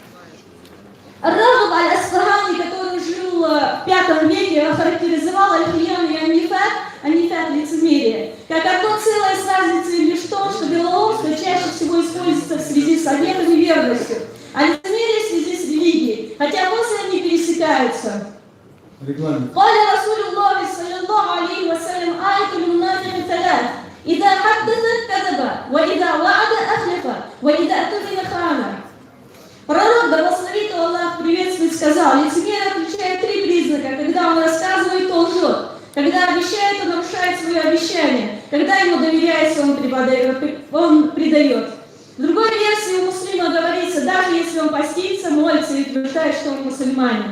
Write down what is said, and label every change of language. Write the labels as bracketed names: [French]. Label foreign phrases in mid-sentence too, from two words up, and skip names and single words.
[Russian] Ар-Рагиб аль-Асфахани, который жил в V веке, охарактеризовал аль-хияна и анифат лицемерие, как одно целое с разницей лишь в том, что вероломство чаще всего используется в связи с обетом и верностью, а лицемерие в связи с религией, хотя после они пересекаются. [Arabic] قال رسول الله صلى الله عليه وسلم آية المنافق ثلاث إذا حدث كذب وإذا وعد أخلف وإذا أؤتمن خان. [Russian] Пророк, да благословит Аллах, приветствует, сказал: лицемер отличает три признака: когда он рассказывает, то лжет, когда обещает, то нарушает свое обещание, когда ему доверяется, он предает. В другой версии у муслима говорится: даже если он постится, молится и утверждает, что он мусульманин.